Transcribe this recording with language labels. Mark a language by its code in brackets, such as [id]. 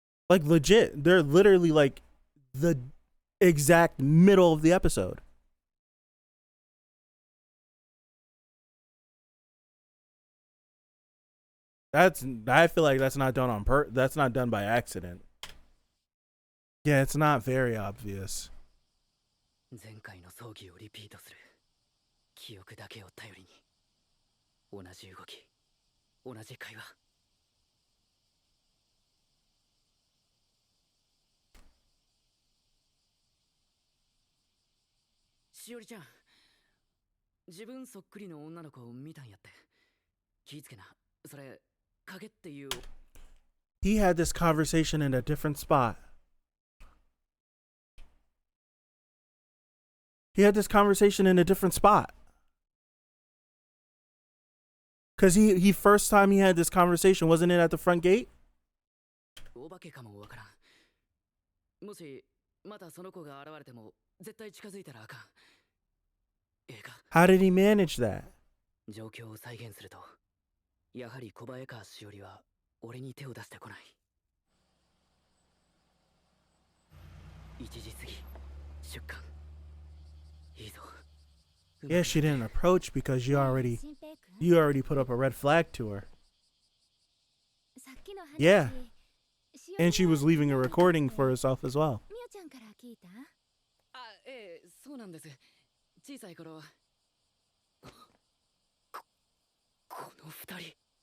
[en] Like legit, they're literally like the exact middle of the episode. I feel like that's not done on that's not done by accident. Yeah, it's not very obvious. [ja] 前回の葬儀をリピートする記憶だけを頼りに同じ動き同じ会話しおりちゃん自分そっくりの女の子を見たんやって気ぃつけなそれ影っていう [en] He had this conversation in a different spot. He had this conversation in a different spot. Cause he first time he had this conversation, wasn't it at the front gate? [ja] お化けかもわからんもしまたその子が現れても絶対近づいたらあかんええか [en] How did he manage that? [ja] 状況を再現するとやはり小早川しおりは俺に手を出してこない1時過ぎ出棺いいぞ [en] Yeah, she didn't approach because you already put up a red flag to her. Yeah. And she was leaving a recording for herself as well. [ja] みおちゃんから聞いたあええそうなんです小さい頃この二人